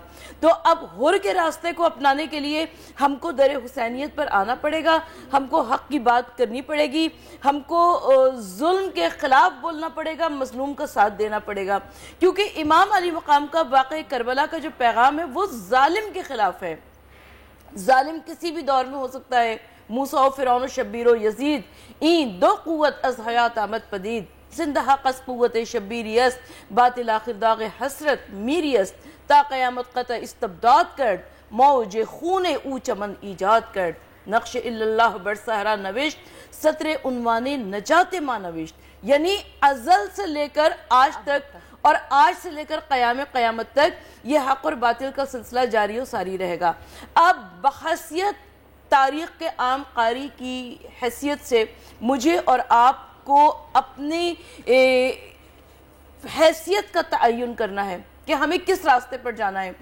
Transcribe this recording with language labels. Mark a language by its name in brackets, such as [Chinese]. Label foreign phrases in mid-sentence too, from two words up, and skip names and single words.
[Urdu] تو اب حر کے راستے کو اپنانے کے لیے ہم کو در حسینیت پر آنا پڑے گا، ہم کو حق کی بات کرنی پڑے گی، ہم کو ظلم کے خلاف بولنا پڑے گا، مظلوم کا ساتھ دینا پڑے گا. کیونکہ امام علی مقام کا واقعہ کربلا کا جو پیغام ہے وہ ظالم کے خلاف ہے. ظالم کسی بھی دور میں ہو سکتا ہے، [Persian] موسیٰ و فرعون و شبیر و یزید این دو قوت از حیات آمد پدید، زندہ حق از قوت شبیری است، باطل آخر داغ حسرت میری است، تا قیامت قطع استبداد کرد، موج خون او چمن ایجاد کرد، نقش اللہ بر صحرا نوشت، سطر عنوان نجات ما نوشت. [Urdu] یعنی ازل سے لے کر آج تک اور آج سے لے کر قیامت تک یہ حق اور باطل کا سلسلہ جاری و ساری رہے گا. اب بحیثیت تاریخ کے عام قاری کی حیثیت سے مجھے اور آپ کو اپنی حیثیت کا تعین کرنا ہے کہ ہمیں کس راستے پر جانا ہے.